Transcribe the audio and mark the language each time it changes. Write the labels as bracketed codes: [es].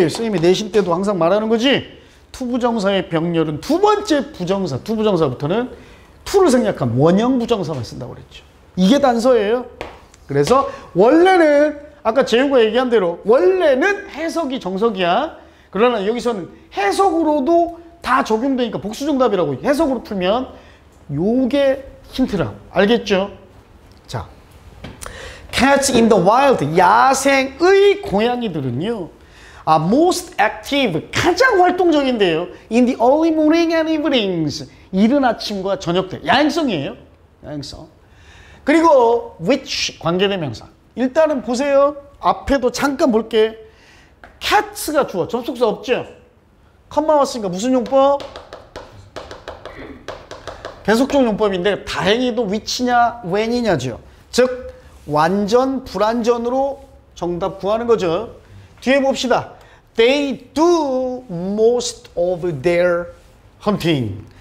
[ko] 선생님이 내신 때도 항상 말하는 거지. 투부정사의 병렬은 두 번째 부정사, 투부정사부터는 투를 생략한 원형 부정사만 쓴다고 그랬죠. 이게 단서예요. 그래서 원래는 아까 재우가 얘기한 대로 원래는 해석이 정석이야. 그러나 여기서는 해석으로도 다 적용되니까 복수정답이라고. 해석으로 풀면 요게 힌트라고. 알겠죠? [en] 자, Cats in the wild, [ko] 야생의 고양이들은요, [en] most active, [ko] 가장 활동적인데요. [en] In the early morning and evenings, [ko] 이른 아침과 저녁 때. 야행성이에요. 야행성. 그리고 which, 관계대명사. 일단은 보세요. 앞에도 잠깐 볼게. Cats가 주어, 접속사 없죠? 컴마 왔으니까 무슨 용법? 배속적 용법인데 다행히도 which냐, when이냐죠. 즉 완전, 불완전으로 정답 구하는 거죠. 뒤에 봅시다. [en] They do most of their hunting.